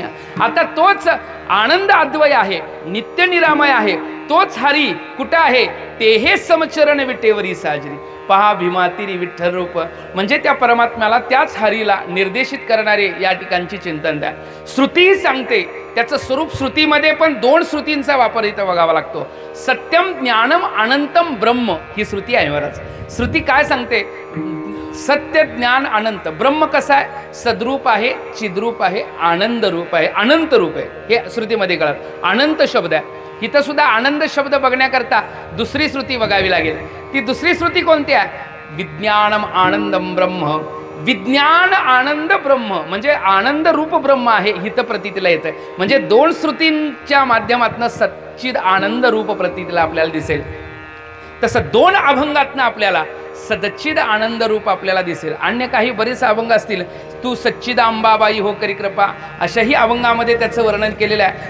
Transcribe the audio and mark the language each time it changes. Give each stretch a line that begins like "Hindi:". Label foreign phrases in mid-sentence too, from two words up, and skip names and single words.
Marathi: आता तोच आनंद अद्वय आहे, नित्य निरामय आहे, तोच हरी कुठं आहे ते हे समचरण विटेवरी साजरी। पहा भीमातिरी विठ्ठल रूप, म्हणजे त्या परमात्म्याला त्याच हरीला निर्देशित करणारे या ठिकाणची चिंतन द्या। श्रुती सांगते त्याचं स्वरूप, श्रुतीमध्ये पण 2 श्रुतींचा वापर इथं बघावा लागतो।
Sanskrit: सत्यम ज्ञानम अनंतम ब्रह्म
Marathi: ही श्रुती आहे महाराज। श्रुती काय सांगते, सत्य ज्ञान अनंत, ब्रह्म कसा आहे सद्रूप आहे, चिद्रूप आहे, आनंद रूप आहे, अनंत रूप आहे, हे श्रुतीमध्ये कळत। अनंत शब्द आहे इथं सुद्धा, आनंद शब्द बघण्याकरता दुसरी श्रुती बघावी लागेल। ती दुसरी श्रुती कोणती आहे,
Sanskrit: विज्ञानम आनंदम ब्रह्म,
Marathi: विज्ञान आनंद ब्रह्म म्हणजे आनंद रूप ब्रह्म आहे हित प्रतीतीला येतं। म्हणजे 2 श्रुतींच्या माध्यमातून सच्चिद आनंद रूप प्रतीतीला आपल्याला दिसेल। तसं 2 अभंगातनं आपल्याला सदच्चिद आनंद रूप आपल्याला दिसेल। अन्य काही बरेच अभंग असतील तू सच्चिदांबाबाई हो करी कृपा, अशाही अभंगामध्ये त्याचं वर्णन केलेलं आहे.